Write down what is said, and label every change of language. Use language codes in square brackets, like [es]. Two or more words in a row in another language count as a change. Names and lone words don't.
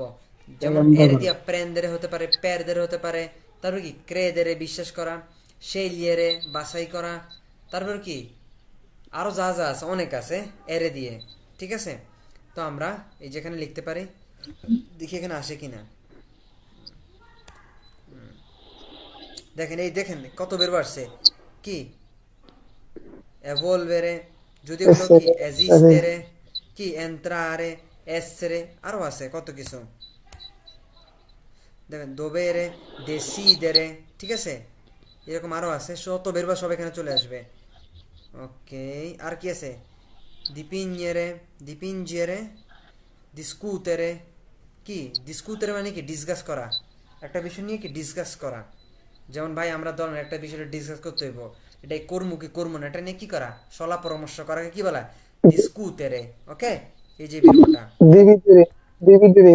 [bn] যেমন এর দিয়া প্রেন্দেরে হতে পারে, পেরদেরে হতে পারে, তারপর কি ক্রেদেরে বিশ্বাস করা, সেইলিয়েরে বাছাই করা, তারপর কি আরো যা যা আছে অনেক আছে এরে দিয়ে, ঠিক আছে? তো আমরা এই যেখানে লিখতে পারি, দেখি এখানে আসে কিনা। দেখেন, এই দেখেন কত বের আসছে। কি evolvere, যদি এগুলো কি esistere, কি [it] entrare, essere, [bn] আরো আছে কত কিছু। দেখেন [it] dovere, decidere, [bn] ঠিক আছে? এরকম আরো আছে, শত বেরবা সব এখানে চলে আসবে। ওকে, আর কি আছে? [it] dipingere, dipingere, discutere, [bn] কি discutere মানে কি ডিসকাস করা, একটা বিষয় নিয়ে কি ডিসকাস করা। যেমন ভাই আমরা ধরেন একটা বিষয়ে ডিসকাস করতে হইব, এটাই করবো কি করবো না, এটা নিয়ে কি করা, সলা পরামর্শ করাকে কি বলা? ডিসকুটেরে। ওকে, এই যে বিরোটা [it] dividere dividere